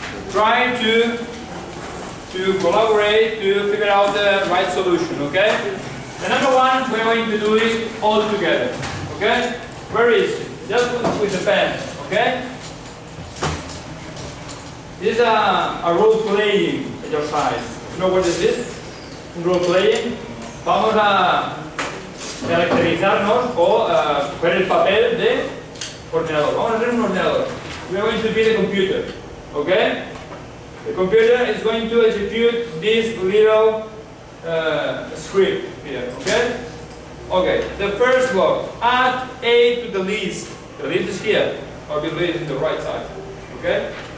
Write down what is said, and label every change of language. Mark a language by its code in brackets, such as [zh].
[en] Try to collaborate to figure out the right solution, okay? The number 1, we're going to do it all together, okay? Very easy, just with the pen, okay? This is a role-playing exercise. You know what is this? Role-playing. [es] Vamos a caracterizarnos o coger el papel de ordenador. Vamos a hacer un ordenador. [en] We are going to be the computer, okay? The computer is going to execute this little script here, okay? Okay, the first block, add A to the list. The list is here, obviously it's in the right side, okay?